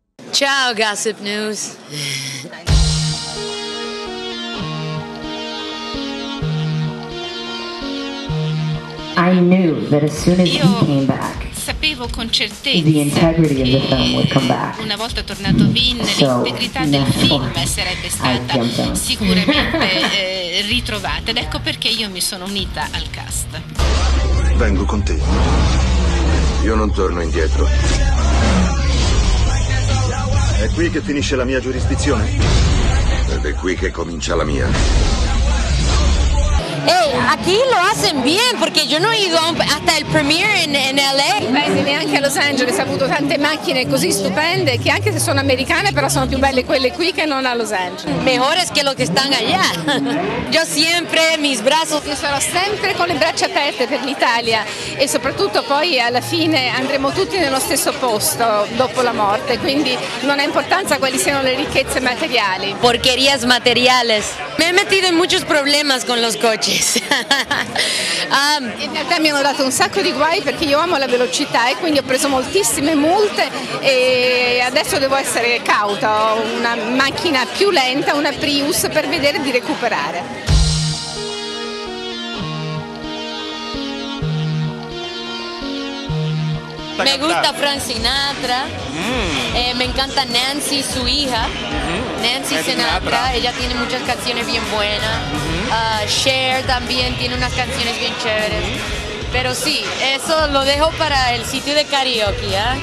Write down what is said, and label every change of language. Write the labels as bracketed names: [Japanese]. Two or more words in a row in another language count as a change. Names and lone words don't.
[Italian] Ciao Gossip News. [English] I knew that as soon as he came back, [Italian] sapevo con certezza [English] the integrity of the film would come back. [Italian] una volta tornato Vin, l'integrità del film sarebbe stata sicuramente ritrovata, ed ecco perché io mi sono unita al cast. Vengo con te. Io non torno indietro. È qui che finisce la mia giurisdizione? Ed è qui che comincia la mia. [Spanish] Hey, aquí lo hacen bien porque yo no he ido hasta el premiere en LA. [Italian] Beh, neanche a Los Angeles ha avuto tante macchine così stupende che anche se sono americane però sono più belle quelle qui che non a Los Angeles. [Spanish] Mejores que los que están allá. Yo siempre mis brazos. [Italian] Io sarò sempre con le braccia aperte per l'Italia e soprattutto poi alla fine andremo tutti nello stesso posto dopo la morte, quindi non ha importanza quali siano le ricchezze materiali. [Spanish] Porquerías materiales. Me he metido en muchos problemas con los coches. [Italian] In realtà mi hanno dato un sacco di guai perché io amo la velocità e quindi ho preso moltissime multe e adesso devo essere cauta, ho una macchina più lenta, una Prius, per vedere di recuperare. [Spanish] Me gusta Frank Sinatra, me encanta Nancy, su hija, Nancy Sinatra, ella tiene muchas canciones bien buenas, Cher también tiene unas canciones bien chéveres, pero sí, eso lo dejo para el sitio de karaoke, ¿eh?